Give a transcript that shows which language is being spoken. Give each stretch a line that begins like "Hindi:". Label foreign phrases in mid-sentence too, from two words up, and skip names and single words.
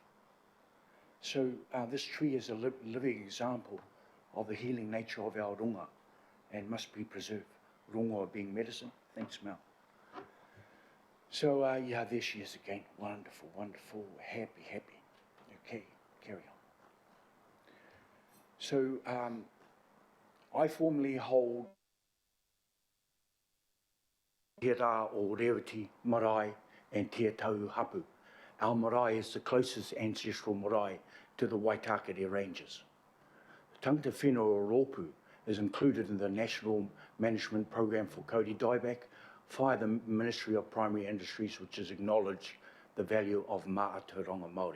English: So this tree is a living example of the healing nature of our runga and must be preserved. Runga being medicine. Thanks, Mel. So, yeah, there she is again. Wonderful, wonderful, happy. Okay, carry on. So, I formally hold Te Rā o Rewiti Marae and Te Tau Hapu. Our marae is the closest ancestral marae to the Waitakere Ranges. The Tangata Whenua o Rōpū is included in the National Management Program for Kauri Dieback via the Ministry of Primary Industries, which has acknowledged the value of
Māori: Mātauranga Māori.